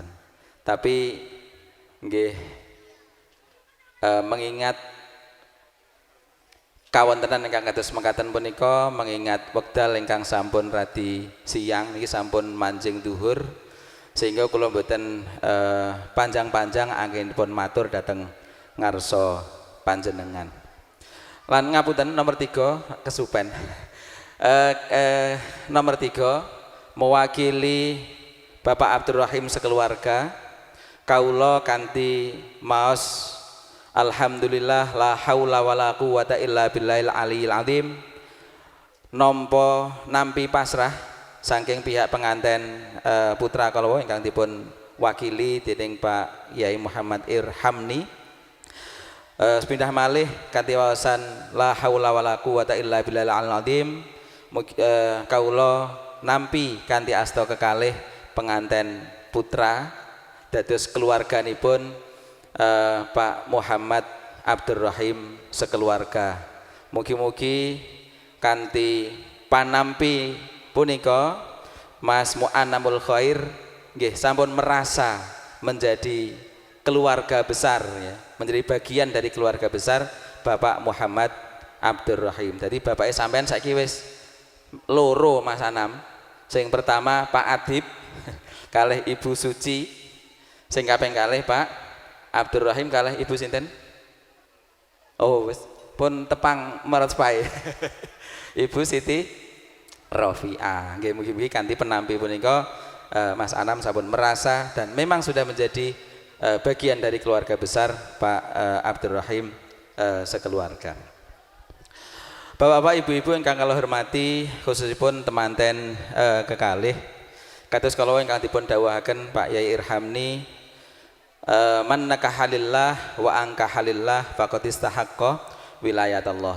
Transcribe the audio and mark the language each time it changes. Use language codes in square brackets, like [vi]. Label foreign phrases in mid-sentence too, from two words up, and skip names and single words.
[jv] Tapi nggih mengingat kawontenan ingkang kados mekaten punika, mengingat wekdal ingkang sampun radi siang niki sampun manjing duhur, sehingga kula mboten panjang-panjang anggenipun matur dhateng ngarsa panjenengan. Lan ngapunten nomor 3 kesupen. Nomor 3 mewakili Bapak Abdurrahim sekeluarga kawula kanthi maos alhamdulillah [ar] لا حول ولا قوة إلا بالله العلي العظيم [jv] nampi pasrah saking pihak penganten putra kala ingkang dipun wakili dening Pak Yai Muhammad Irhamni. Sepindah malih kanthi waosan [ar] لا حول ولا قوة إلا بالله العلي العظيم [jv] kawula nampi kanthi asta kekalih penganten putra dados keluarganipun Pak Muhammad Abdurrahim sekeluarga. Mugi-mugi kanthi panampi punika Mas Mu'annamul Khair nggih sampun [id] merasa menjadi keluarga besar ya, menjadi bagian dari keluarga besar Bapak Muhammad Abdurrahim. Jadi bapaknya [jv] sampean saiki wis loro Mas Anam. Sing pertama Pak Adib kalih Ibu Suci, sing kaping kalih Pak Abdurrahim kalih Ibu sinten? Oh wis pun tepang merespai. Ibu Siti Rofiah. Nggih mugi-mugi kanthi penampi punika Mas Anam sampun [id] merasa dan memang sudah menjadi bagian dari keluarga besar [jv] Pak Abdurrahim sekeluarga. Bapak-bapak, ibu-ibu ingkang kula hormati, khususipun temanten kekalih kados kala ingkang dipun dawuhaken Pak Yai Irhamni, [ar] من نكح لله وأنكح لله فقد استحق ولاية الله.